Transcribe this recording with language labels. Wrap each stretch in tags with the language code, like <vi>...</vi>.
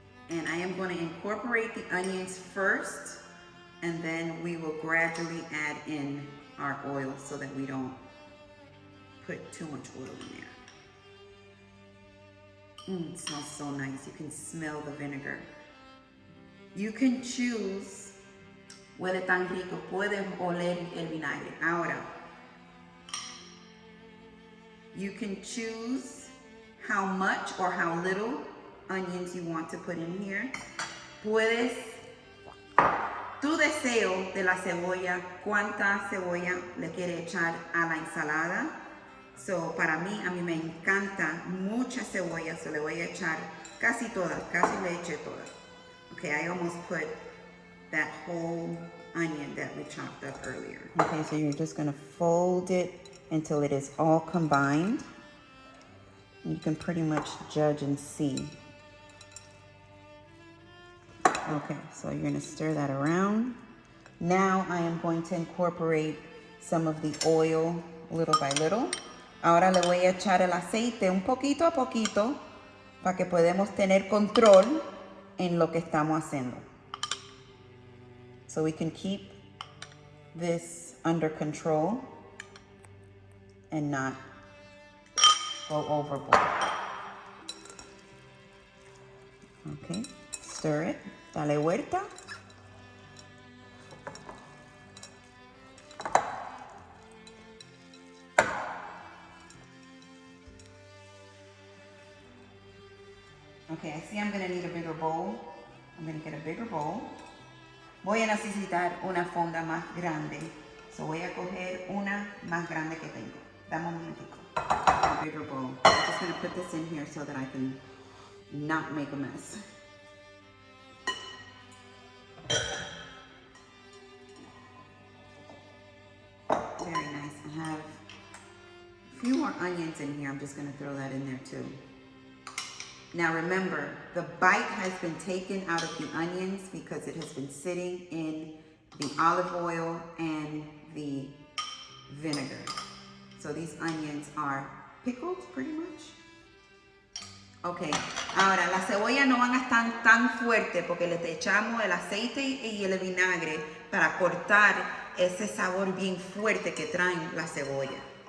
<en>And I am going to incorporate the onions first, and then we will gradually add in our oil so that we don't put too much oil in there. It smells so nice. You can smell the vinegar. You can choose,</en> <es>huele tan rico, puedes oler el vinagre. Ahora,</es> <en>you can choose how much or how little onions you want to put in here.</en> <es>Puedes, tu deseo de la cebolla, cuánta cebolla le quiere echar a la ensalada. So, para mí, a mí me encanta mucha cebolla, so le voy a echar casi toda, casi le eché toda.</es> <en>Okay, I almost put that whole onion that we chopped up earlier. Okay, so you're just gonna fold it until it is all combined. You can pretty much judge and see. Okay, so you're gonna stir that around. Now I am going to incorporate some of the oil little by little.</en> <es>Ahora le voy a echar el aceite un poquito a poquito para que podamos tener control en lo que estamos haciendo.</es> <en>So we can keep this under control and not go overboard. Okay, stir it,</en> <es>dale vuelta.</es> <en>Okay, I see I'm gonna need a bigger bowl. I'm gonna get a bigger bowl.</en> <es>Voy a necesitar una fonda más grande. So voy a coger una más grande que tengo. Dame un momentico.</es> <en>A bigger bowl. I'm just gonna put this in here so that I can not make a mess. Very nice. I have a few more onions in here. I'm just gonna throw that in there too. Now remember, the bite has been taken out of the onions because it has been sitting in the olive oil and the vinegar. So these onions are pickled pretty much.</en> <es>Ok, ahora las cebollas no van a estar tan fuertes porque les echamos el aceite y el vinagre para cortar ese sabor bien fuerte que traen las cebollas.</es>